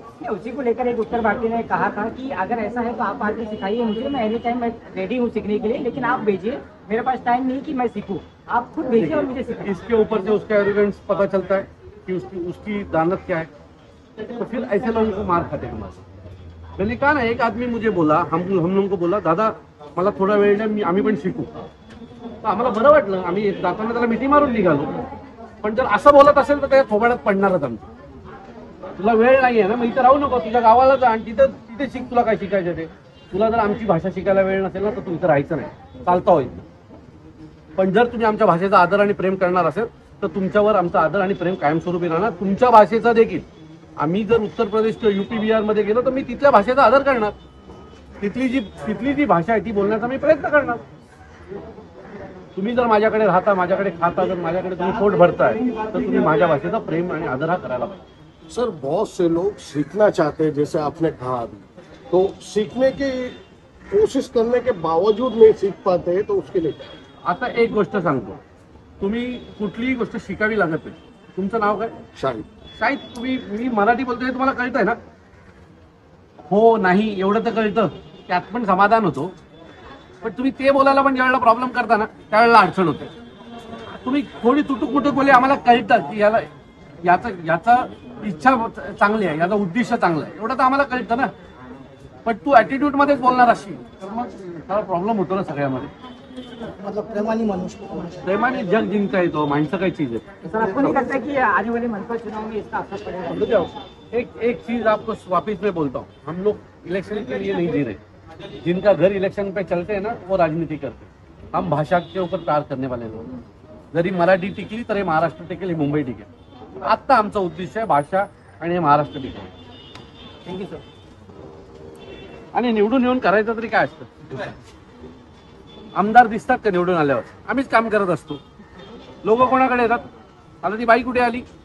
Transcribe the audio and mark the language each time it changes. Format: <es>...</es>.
<hi>उसी को लेकर एक उत्तर भारतीय ने कहा था कि अगर ऐसा है तो आप आके सिखाइए मुझे, मैं एनी टाइम मैं रेडी हूँ सीखने के लिए, लेकिन आप भेजिए, मेरे पास टाइम नहीं कि मैं सीखूं, आप खुद भेजिए और मुझे सिखाइए। इसके ऊपर से उसका एरोगेंस पता चलता है कि उसकी दानत क्या है, तो फिर ऐसे लोगों को मार खाते हैं हमारे। मैंने कहा ना, एक आदमी मुझे बोला, हम लोगों को बोला</hi> <mr>दादा मला थोडा वेळ द्या, आम्ही पण शिकू। तर आम्हाला बरं वाटलं, आम्ही जाताना त्याला मिठी मारून निघालो, पण जर असं बोलत असेल तर त्या थोबाड्यात पडणारच आमचं। तुला वेळ नाही आहे ना, मग इथं राहू नको, तुझ्या गावाला जा आणि तिथे शिक, तुला काय शिकायचं ते। तुला जर आमची भाषा शिकायला वेळ नसेल ना तर तू इथं राहायचं नाही, चालता होईल। पण जर तुम्ही आमच्या भाषेचा आदर आणि प्रेम करणार असेल तर तुमच्यावर आमचा आदर आणि प्रेम कायमस्वरूपी राहणार, तुमच्या भाषेचा देखील। आम्ही जर उत्तर प्रदेश किंवा यूपी बिहार मध्ये गेलो तर मी तिथल्या भाषेचा आदर करणार, तिथली जी भाषा आहे ती बोलण्याचा मी प्रयत्न करणार। तुम्ही जर माझ्याकडे राहता, माझ्याकडे खाता, जर माझ्याकडे तुम्ही पोट भरताय तर तुम्ही माझ्या भाषेचा प्रेम आणि आदर हा करायला पाहिजे।</mr> <hi>सर बहुत से लोग सीखना चाहते हैं, जैसे आपने कहा अभी, तो सीखने की कोशिश करने के बावजूद नहीं सीख पाते, तो उसके लिए</hi> <mr>आता एक गोष्ट सांगतो, तुम्ही कुठलीही गोष्ट शिकावी लागत नाही। तुमचं नाव काय? शाहिद। मी मराठी बोलतोय, तुम्हाला कळतंय ना? हो नाही एवढं तर कळतं, त्यात पण समाधान होतो, पण तुम्ही ते बोलायला पण ज्यावेळेला प्रॉब्लेम करता ना त्यावेळेला अडचण होते। तुम्ही थोडी तुटूक मुटूक बोलले, आम्हाला कळतं की याचा इच्छा चांगली आहे, याचा उद्देश चांगला आहे, एवढं तर आम्हाला कळतं ना। पण तू ॲटिट्यूड मध्येच बोलणार असेल तर मग त्याला प्रॉब्लेम होतो ना सगळ्यामध्ये। मतलब प्रेमानी मनुष्य, प्रेमाने जग जिंकता येतो, माणसं काही</mr> <hi>चीज है। सर आपको नहीं लगता कि आने वाले मनपा चुनाव में इसका असर पड़ेगा? एक चीज आपको वापिस में बोलता हूँ, हम लोग इलेक्शन के लिए नहीं जी रहे। जिनका घर इलेक्शन पे चलते हैं ना वो राजनीति करते हैं, हम भाषा के ऊपर प्यार करने वाले लोग।</hi> <mr>जरी मराठी टिकली तर हे महाराष्ट्र टिकेल, हे मुंबई टिकेल. आत्ता आमचा उद्देश आहे भाषा आणि हे महाराष्ट्र टिकेल.</mr> <en>Thank you sir.</en> <mr>आणि निवडून येऊन करायचं तरी काय असतं? आमदार दिसतात का निवडून आल्यावर? आम्हीच काम करत असतो. लोक कोणाकडे येतात? आता ती बाई कुठे आली?</mr>